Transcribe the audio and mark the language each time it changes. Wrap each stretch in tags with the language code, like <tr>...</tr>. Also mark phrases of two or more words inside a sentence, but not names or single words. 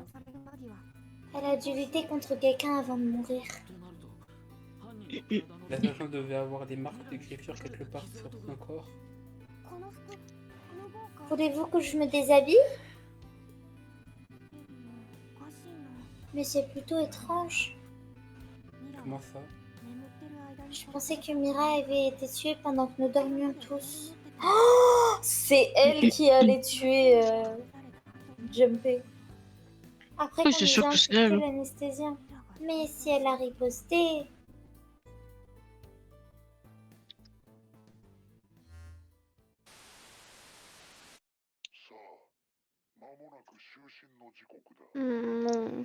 <ja>される間際</ja> <fr>elle a dû lutter contre quelqu'un avant de mourir. La sergente devait avoir des marques de griffure quelque part sur son corps.</fr> <ja>この服無謀か</ja> <fr>Voulez-vous que je me déshabille?</fr> <ja>おかしいな</ja> <fr>Mais c'est plutôt étrange.</fr> <ja>ミラ</ja> <fr>Comment ça?</fr> <ja>眠ってる間に</ja> <fr>Je pensais que Mira avait été tuée pendant que nous dormions tous.</fr> <ja>眠ってた</ja> <fr>Oh, c'est elle qui allait tuer Jumpé. Après Oui, qu'on c'est nous sûr a que c'est insufflé elle. l'anesthésiant. Mais si elle a riposté... Non.</fr>